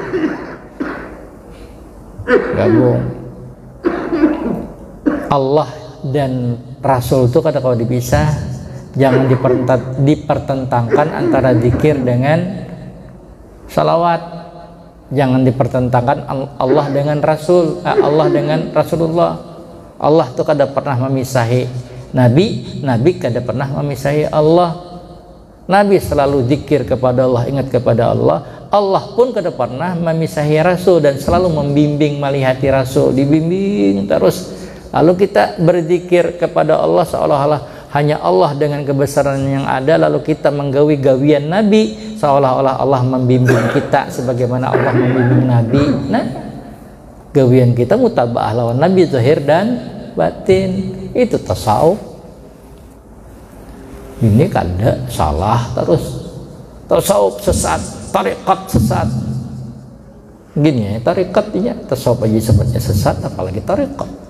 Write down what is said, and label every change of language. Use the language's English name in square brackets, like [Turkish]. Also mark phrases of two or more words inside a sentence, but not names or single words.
[Indonesian] Allah dan Rasul itu kata kalau dipisah, jangan dipertentangkan antara zikir dengan salawat. Jangan dipertentangkan Allah dengan Rasul, Allah dengan Rasulullah. Allah tuh kada pernah memisahi Nabi, Nabi kada pernah memisahi Allah. Nabi selalu zikir kepada Allah, ingat kepada Allah. Allah pun kada pernah memisahi Rasul dan selalu membimbing melihati Rasul, dibimbing terus. Lalu kita berzikir kepada Allah seolah-olah hanya Allah dengan kebesaran yang ada, lalu kita menggawi gawian Nabi seolah-olah Allah membimbing kita sebagaimana Allah membimbing Nabi. Nah, gawian kita mutaba'ah lawan Nabi zahir dan batin. Itu tasawuf. Ini kada salah terus. Tasawuf sesat, tarekat sesat. Gini ya, tarekat ya, tasawuf aja sebutnya sesat apalagi tarekat.